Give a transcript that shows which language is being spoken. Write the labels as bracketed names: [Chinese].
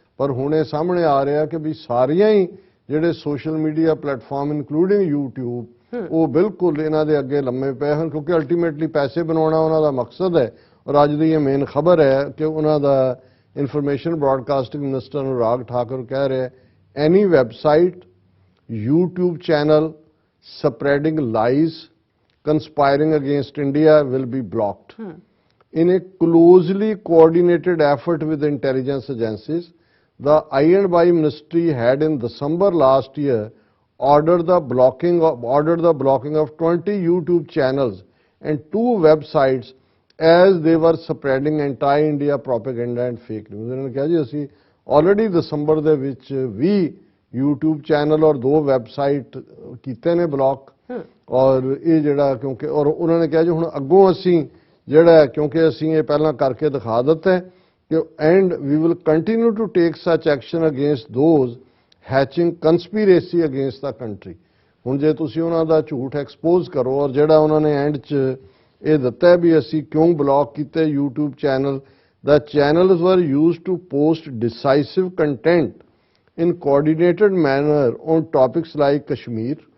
[Punjabi] ਪਰ ਹੁਣ ਇਹ ਸਾਹਮਣੇ ਆ ਰਿਹਾ ਕਿ ਵੀ ਸਾਰੀਆਂ ਹੀ ਜਿਹੜੇ social media platform including YouTube ਉਹ ਬਿਲਕੁਲ ਇਹਨਾਂ ਦੇ ਅੱਗੇ ਲੰਮੇ ਪਏ ਹਨ, ਕਿਉਂਕਿ ਅਲਟੀਮੇਟਲੀ ਪੈਸੇ ਬਣਾਉਣਾ ਉਹਨਾਂ ਦਾ ਮਕਸਦ ਹੈ। ਔਰ ਅੱਜ ਦੀ ਇਹ ਮੇਨ ਖਬਰ ਹੈ ਕਿ ਉਹਨਾਂ ਦਾ information broadcasting minister Anurag Thakur ਕਹਿ ਰਿਹਾ, ਐਨੀ website, YouTube channel [English] spreading lies, conspiring against India will be blocked. In a closely coordinated effort with intelligence agencies, the I&Y Ministry had in December last year ordered the blocking of 20 YouTube channels and 2 websites as they were spreading anti-India propaganda and fake news. [Hindi] उन्होंने कहा जी [Punjabi] ਅਸੀਂ already December ਦੇ ਵਿੱਚ 20 YouTube channel ਔਰ 2 website ਕੀਤੇ ਨੇ block, ਔਰ ਇਹ ਜਿਹੜਾ ਕਿਉਂਕਿ ਔਰ ਉਹਨਾਂ ਨੇ ਕਿਹਾ ਜੀ ਹੁਣ ਅੱਗੋਂ ਅਸੀਂ ਜਿਹੜਾ ਕਿਉਂਕਿ ਅਸੀਂ ਇਹ ਪਹਿਲਾਂ ਕਰਕੇ ਦਿਖਾ ਦਿੱਤਾ [English] and we will continue to take such action against those hatching conspiracy against the country। [Punjabi] ਹੁਣ ਜੇ ਤੁਸੀਂ ਉਹਨਾਂ ਦਾ ਝੂਠ ਐਕਸਪੋਜ਼ ਕਰੋ ਔਰ ਜਿਹੜਾ ਉਹਨਾਂ ਨੇ ਐਂਡ 'ਚ ਇਹ ਦਿੱਤਾ ਵੀ ਅਸੀਂ ਕਿਉਂ ਬਲੌਕ ਕੀਤੇ YouTube channel, [English] the channels were used to post decisive content in coordinated manner on topics like Kashmir।